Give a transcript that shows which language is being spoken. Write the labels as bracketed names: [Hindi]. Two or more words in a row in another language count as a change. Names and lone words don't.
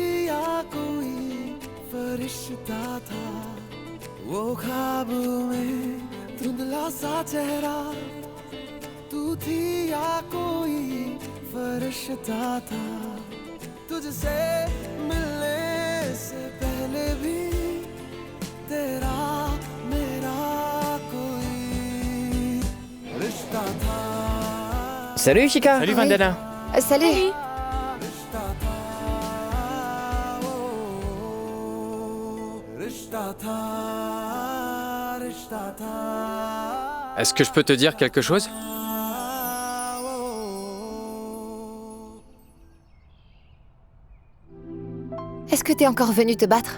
[Hindi] या कोई फरिश्ता था वो ख्वाब में धुंधला सा चेहरा तू थी या कोई फरिश्ता था तुझसे मिलने से पहले भी तेरा मेरा कोई रिश्ता था [French] Salut Ishika. Salut Vandana. Salut. Est-ce que je peux te dire quelque chose? Est-ce que t'es encore venu te battre?